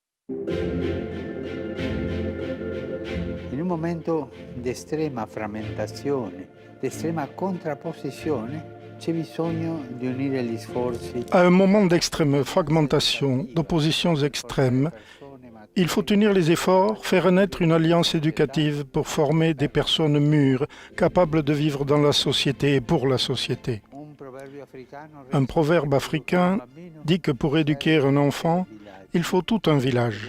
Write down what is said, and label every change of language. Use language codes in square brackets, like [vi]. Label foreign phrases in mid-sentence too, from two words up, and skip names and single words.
[it] In un momento di estrema frammentazione, di estrema contrapposizione, c'è bisogno di unire gli sforzi. [fr] À un moment d'extrême fragmentation, d'oppositions extrêmes, il faut unir les efforts, faire naître une alliance éducative pour former des personnes mûres, capables de vivre dans la société et pour la société. Un proverbe africain dit que pour éduquer un enfant, il faut tout un village.